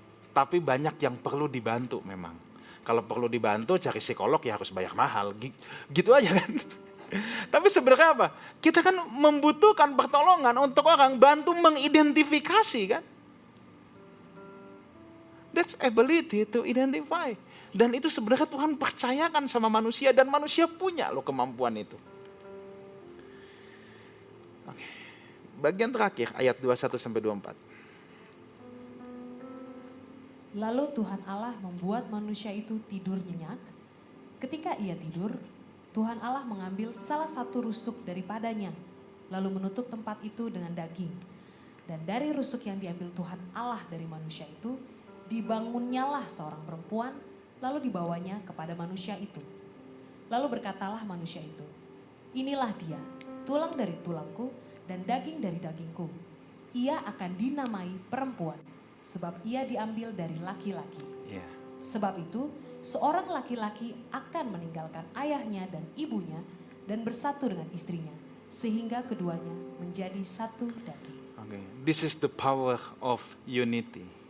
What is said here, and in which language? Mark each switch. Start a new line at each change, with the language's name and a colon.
Indonesian: Tapi banyak yang perlu dibantu memang. Kalau perlu dibantu cari psikolog ya harus bayar mahal. Gitu aja kan. Tapi sebenarnya apa? Kita kan membutuhkan pertolongan untuk orang bantu mengidentifikasi kan.
English: That's ability to identify.
Indonesian: Dan itu sebenarnya Tuhan percayakan sama manusia dan manusia punya loh kemampuan itu. Oke. Bagian terakhir ayat 21-24. Lalu Tuhan Allah membuat manusia itu tidur nyenyak. Ketika ia tidur, Tuhan Allah mengambil salah satu rusuk daripadanya lalu menutup tempat itu dengan daging. Dan dari rusuk yang diambil Tuhan Allah dari manusia itu, dibangunnyalah seorang perempuan, lalu dibawanya kepada manusia itu. Lalu berkatalah manusia itu, inilah dia, tulang dari tulangku dan daging dari dagingku. Ia akan dinamai perempuan, sebab ia diambil dari laki-laki. Ya. Sebab itu, seorang laki-laki akan meninggalkan ayahnya dan ibunya dan bersatu dengan istrinya, sehingga keduanya menjadi satu daging.
English: Okay. This is the power of unity.